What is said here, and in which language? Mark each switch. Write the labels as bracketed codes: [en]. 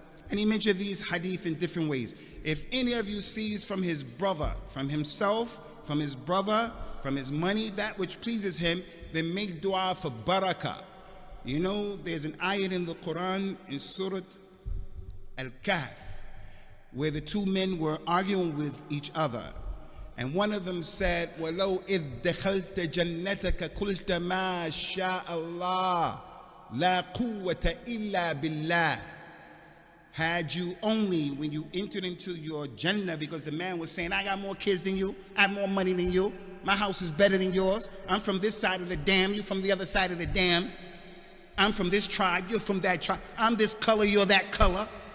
[en] And he mentioned these hadith in different ways. If any of you sees from his brother, from himself, from his brother, from his money, that which pleases him, then make dua for barakah. You know, there's an ayat in the Quran in Surah Al-Kahf, where the two men were arguing with each other. And one of them said, [ar] وَلَوْ إِذْ دَخَلْتَ جَنَّتَكَ قُلْتَ مَا شَاءَ اللَّهُ لَا قُوَّةَ إِلَّا بِاللَّهِ. [en] Had you only, when you entered into your Jannah, because the man was saying, I got more kids than you, I have more money than you, my house is better than yours, I'm from this side of the dam, you from the other side of the dam, I'm from this tribe, you're from that tribe, I'm this color, you're that color.